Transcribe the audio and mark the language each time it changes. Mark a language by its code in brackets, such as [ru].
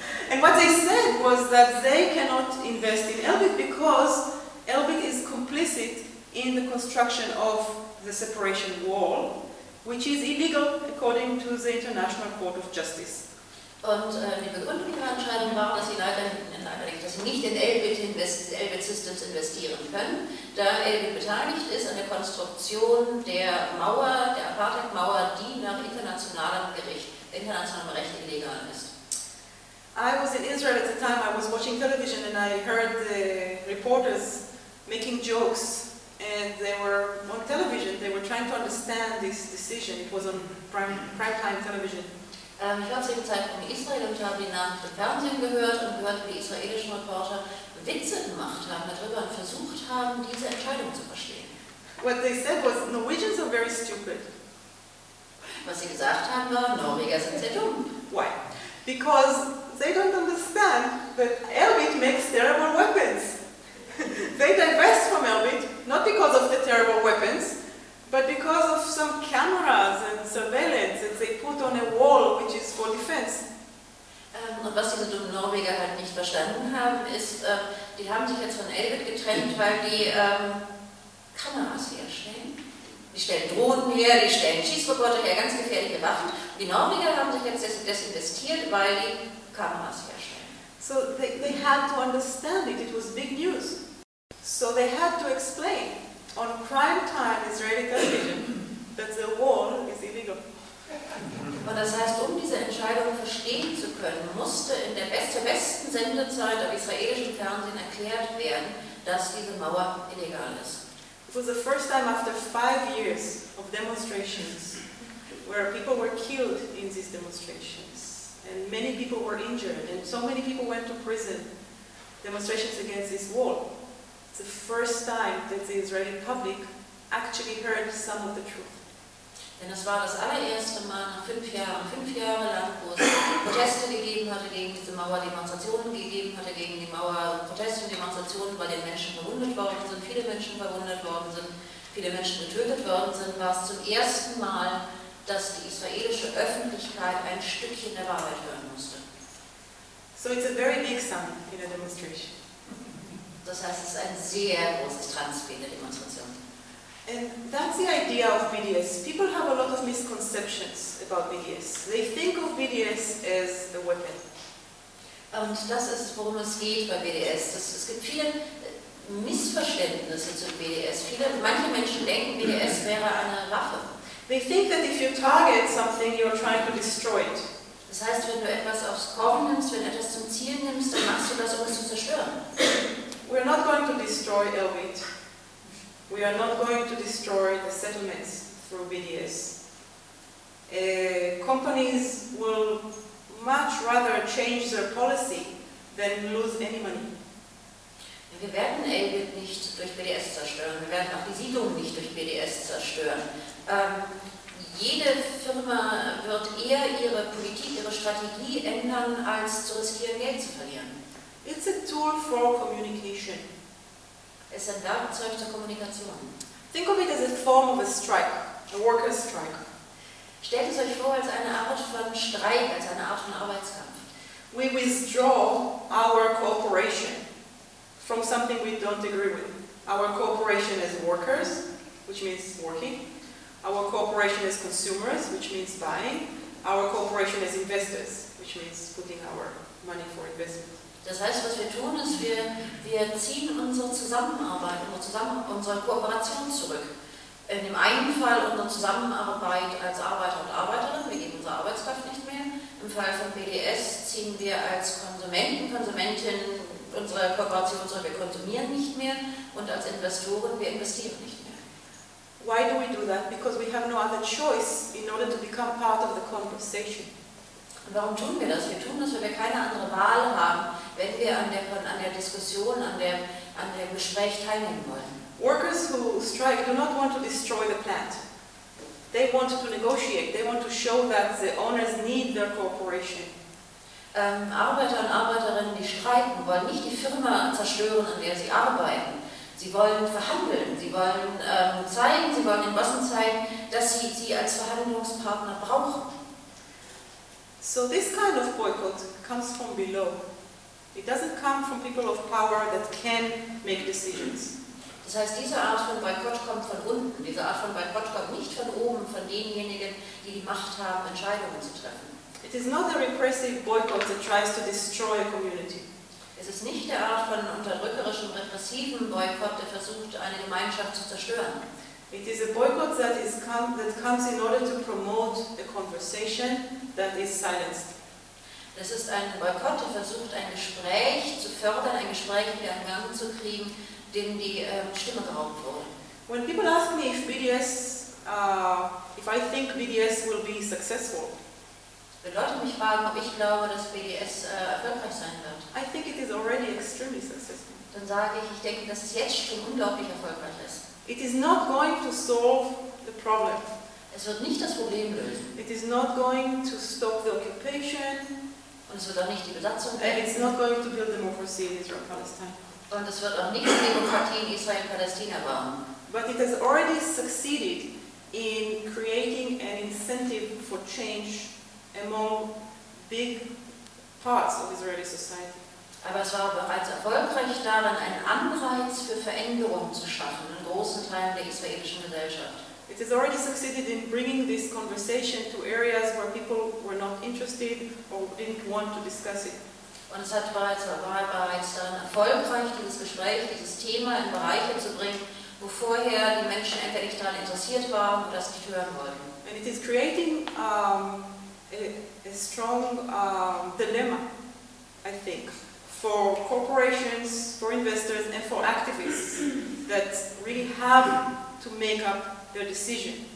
[en] And what they said was that they cannot invest in Elbit because Elbit is complicit in the construction of the separation wall, which is illegal according to the International Court of Justice. [de] Und die Begründung ihrer Entscheidung war, dass sie leider nicht in Elbit Systems investieren können, da Elbit beteiligt ist an der Konstruktion der Mauer, der Apartheid-Mauer, die nach internationalem Gericht, internationalem Recht illegal ist. [en] I was in Israel at the time, I was watching television and I heard the reporters making jokes and they were on television, they were trying to understand this decision, it was on prime time television. [de] Ich war zu dem Zeitpunkt in Israel und habe die Namen im Fernsehen gehört und gehört, wie israelische Reporter Witze gemacht haben darüber und versucht haben, diese Entscheidung zu verstehen. [en] What they said was, Norwegians are very stupid. [de] Was sie gesagt haben war, Norweger sind sehr dumm. [en] Why? Because they don't understand that Elbit makes terrible weapons. They divest from Elbit, not because of the terrible weapons, but because of some cameras and surveillance that they put on a wall which is for defense. [de] Und was diese dummen Norweger halt nicht verstanden haben, ist, die haben sich jetzt von Elbit getrennt, weil die Kameras herstellen. Die stellen Drohnen her, die stellen Schießroboter her, ganz gefährliche Waffen. Die Norweger haben sich jetzt desinvestiert, weil die Kameras herstellen. [en] So they had to understand it. It was big news. So they had to explain on prime time Israeli television that the wall is illegal. [de] Und das heißt, um diese Entscheidung verstehen zu können, musste in der besten Sendezeit auf israelischem Fernsehen erklärt werden, dass diese Mauer illegal ist. [en] It was the first time after 5 years of demonstrations where people were killed in these demonstrations and many people were injured and so many people went to prison, demonstrations against this wall. It's the first time that the Israeli public actually heard some of the truth. [de] Denn es war das allererste Mal nach 5 Jahren, 5 Jahre lang, wo es Proteste gegeben hatte gegen diese Mauer, Demonstrationen gegeben hatte gegen die Mauer, Proteste und Demonstrationen, weil den Menschen verwundet worden sind, viele Menschen verwundet worden sind, viele Menschen getötet worden sind, war es zum ersten Mal, dass die israelische Öffentlichkeit ein Stückchen der Wahrheit hören musste. [en] So it's a very big sum in a demonstration. [de] Das heißt, es ist ein sehr großes Transfer in der Demonstration. [en] And that's the idea of BDS. People have a lot of misconceptions about BDS. They think of BDS as a weapon. [de] Und das ist, worum es geht bei BDS. Es gibt viele Missverständnisse zu BDS. Manche Menschen denken, BDS wäre eine Waffe. [en] They think that if you target something, you're trying to destroy it. [de] Das heißt, wenn du etwas aufs Korn nimmst, wenn du etwas zum Ziel nimmst, dann machst du das, um es zu zerstören. [en] We're not going to destroy Elbit. We are not going to destroy the settlements through BDS. Companies will much rather change their policy than lose any money. [de] Wir werden Elbit nicht durch BDS zerstören. Wir werden auch die Siedlung nicht durch BDS zerstören. Jede Firma wird eher ihre Politik, ihre Strategie ändern, als zu riskieren, Geld zu verlieren. [en] It's a tool for communication. [de] Es ist ein Werkzeug zur Kommunikation. [en] Think of it as a form of a strike, a worker's strike. [de] Stellt es euch vor als eine Art von Streik, als eine Art von Arbeitskampf. [en] We withdraw our cooperation from something we don't agree with. Our cooperation as workers, which means working. Our cooperation as consumers, which means buying. Our cooperation as investors, which means putting our money for investment. [de] Das heißt, was wir tun, ist, wir ziehen unsere Zusammenarbeit, unsere Kooperation zurück. In dem einen Fall unsere Zusammenarbeit als Arbeiter und Arbeiterin, wir geben unsere Arbeitskraft nicht mehr. Im Fall von BDS ziehen wir als Konsumenten, Konsumentinnen unsere Kooperation zurück, wir konsumieren nicht mehr. Und als Investoren, wir investieren nicht mehr. [en] Why do we do that? Because we have no other choice in order to become part of the conversation. [de] Warum tun wir das? Wir tun das, weil wir keine andere Wahl haben, wenn wir an der Diskussion, an dem Gespräch teilnehmen wollen. [en] Workers who strike do not want to destroy the plant. They want to negotiate. They want to show that the owners need their cooperation. [de] Arbeiter und Arbeiterinnen, die streiken, wollen nicht die Firma zerstören, an der sie arbeiten. Sie wollen verhandeln. Sie wollen zeigen, sie wollen den Bossen zeigen, dass sie sie als Verhandlungspartner brauchen. [en] So this kind of boycott comes from below. It doesn't come from people of power that can make decisions. [de] Das heißt, diese Art von Boykott kommt von unten. Diese Art von Boykott kommt nicht von oben, von denjenigen, die die Macht haben, Entscheidungen zu treffen. [en] It is not a repressive boycott that tries to destroy a community. [de] Es ist nicht der Art von unterdrückerischem, repressiven Boykott, der versucht, eine Gemeinschaft zu zerstören. [en] It is a boycott that comes in order to promote a conversation that is silenced. [de] Das ist ein Boykott, der versucht, ein Gespräch zu fördern, ein Gespräch wieder in Gang zu kriegen, dem die Stimme geraubt wurde. [en] When people ask me if BDS, if I think BDS will be successful, [de] wenn Leute mich fragen, ob ich glaube, dass BDS erfolgreich sein wird, [en] I think it is already extremely successful. [de] Dann sage ich, ich denke, dass es jetzt schon unglaublich erfolgreich ist. [en] It is not going to solve the problem. [de] Es wird nicht das Problem lösen. [en] It is not going to stop the occupation. [de] Und es wird auch nicht die Besatzung geben. [en] And it's not going to build democracy in Israel Palestine. [de] Und es wird auch nicht die Demokratie in Israel Palästina bauen. [en] But it has already succeeded in creating an incentive for change among big parts of Israeli society. [de] Aber es war bereits erfolgreich darin, einen Anreiz für Veränderung zu schaffen in großen Teilen der israelischen Gesellschaft. [en] It has already succeeded in bringing this conversation to areas where people were not interested or didn't want to discuss it. [de] Und es hat bereits dann erfolgreich, dieses Gespräch, dieses Thema in Bereiche zu bringen, wo vorher die Menschen entweder nicht daran interessiert waren oder das nicht hören wollten. [en] And it is creating a strong dilemma, I think, for corporations, for investors, and for activists that really have to make up their decision.